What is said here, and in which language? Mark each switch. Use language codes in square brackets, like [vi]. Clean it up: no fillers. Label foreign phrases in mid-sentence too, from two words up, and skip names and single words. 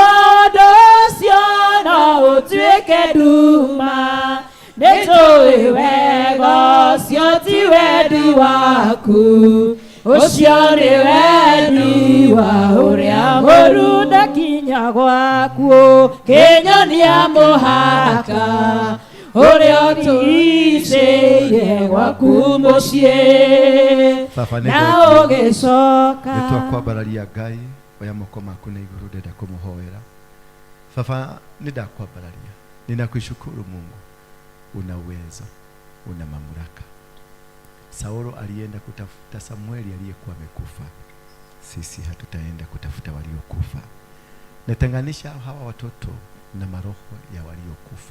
[ki] ũndũ ũcio no ũtuĩke nduma nĩtũĩ wega ũcio ti wendi waku ũcio nĩ wendi wa ũrĩa mũru ndakinya gwaku kĩnyonia mũhaka ũrĩa ũtigicĩire gwaku mũciĩ na ũgĩcoka nĩtwakwambararia Ngai oya moko maku na igũrũ ndenda kũmũhoera. [sw] Baba, nĩndakwambararia, ninakushukuru Mungu, una uwezo, una mamlaka. Saulo alienda kutafuta Samueli aliyekuwa amekufa. Sisi hatutaenda kutafuta waliokufa. Natenganisha hawa watoto na maroho ya waliokufa.